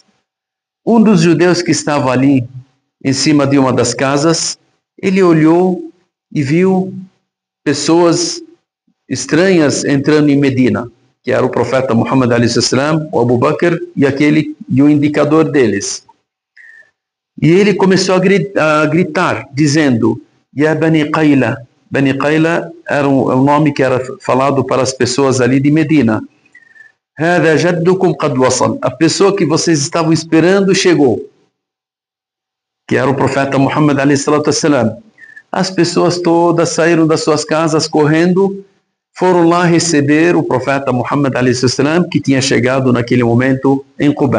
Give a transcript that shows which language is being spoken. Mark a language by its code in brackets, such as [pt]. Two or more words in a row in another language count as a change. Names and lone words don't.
[pt] Um dos judeus que estava ali, em cima de uma das casas, ele olhou e viu pessoas estranhas entrando em Medina, que era o profeta Muhammad a.s., o Abu Bakr e o indicador deles. E ele começou a gritar, dizendo: [ar] يا بني قيلة. [pt] Bani Qayla era um nome que era falado para as pessoas ali de Medina. [ar] هذا جدكم قد وصل. [pt] A pessoa que vocês estavam esperando chegou, que era o profeta Muhammad a.s. As pessoas todas saíram das suas casas correndo, foram lá receber o profeta Muhammad a.s., que tinha chegado naquele momento em Quba.